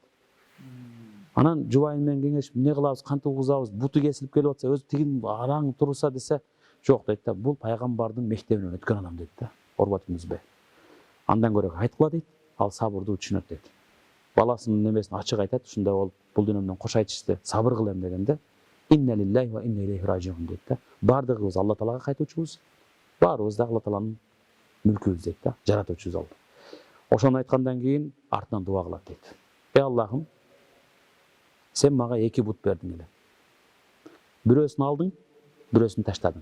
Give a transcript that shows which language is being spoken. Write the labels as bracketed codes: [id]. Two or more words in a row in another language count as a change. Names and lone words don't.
[ky] Анан жубайы менен кеңешип, эмне кылабыз, кантип угузабыз, буту кесилип келип атса, өзү тигин араң турса десе, жок дейт да, бул пайгамбардын мектебинен өткөн адам дейт да, Урва ибн Зубайр. Андан көрө айткыла дейт, ал сабырды түшүнөт дейт. Баласынын немесин ачык айтат, ушундай болуп, бул дүйнөмдөн кош айтышты, сабыр кылам дегенде, [ar] إنا لله وإنا إليه راجعون [ky] дейт да. Бардыгыбыз Алла таалага кайтуучубуз, баарыбыз да Алла тааланын мүлкүбүз дейт да, жаратуучубуз ал. Ошону айткандан кийин артынан дуа кылат дейт. Аллахым, сен мага эки бут бердиң эле. Бирөөсүн алдың, бирөөсүн таштадың.